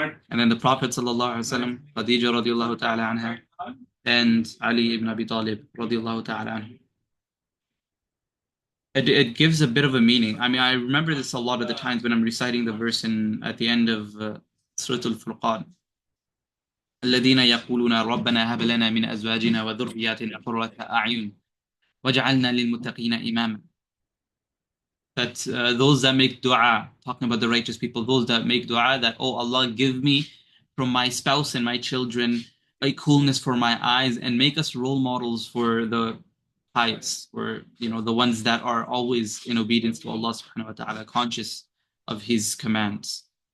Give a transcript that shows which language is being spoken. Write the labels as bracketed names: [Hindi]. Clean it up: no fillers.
[English] And then the Prophet sallallahu alaihi wasallam, Khadija radiallahu ta'ala anha, and Ali ibn Abi Talib radiallahu ta'ala anhu. It gives a bit of a meaning. I mean, I remember this a lot of the times when I'm reciting the verse at the end of Surah Al-Furqan. [Arabic] الذين يقولون ربنا هب لنا من أزواجنا وذرياتنا قرة أعين وجعلنا للمتقين إماما. [English] That those that make dua, talking about the righteous people, those that make dua, that, oh Allah, give me from my spouse and my children a coolness for my eyes, and make us role models for the pious, or the ones that are always in obedience to Allah subhanahu wa ta'ala, conscious of His commands.